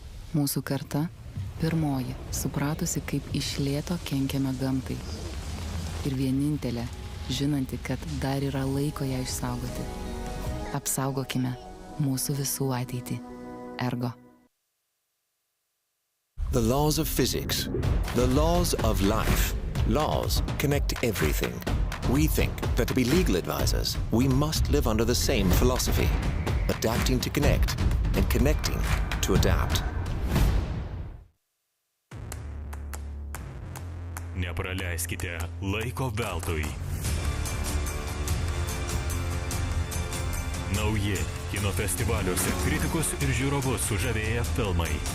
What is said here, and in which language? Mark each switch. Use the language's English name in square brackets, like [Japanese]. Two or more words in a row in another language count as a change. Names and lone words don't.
[Lithuanian] Mūsų karta pirmoji, supratusi, kaip iš lėto kenkiame gamtai. Ir vienintelė, žinanti, kad dar yra laiko ją išsaugoti. Apsaugokime mūsų visų ateitį. [English] Ergo. The laws of physics, the laws of life. Laws connect everything. We think that to be legal advisors, we must live under the same philosophy, adapting to connect and connecting to adapt. [Lithuanian] Nepraleiskite laiko veltui. Nauji kino festivaliuose kritikus ir žiūrovus sužavėję filmai.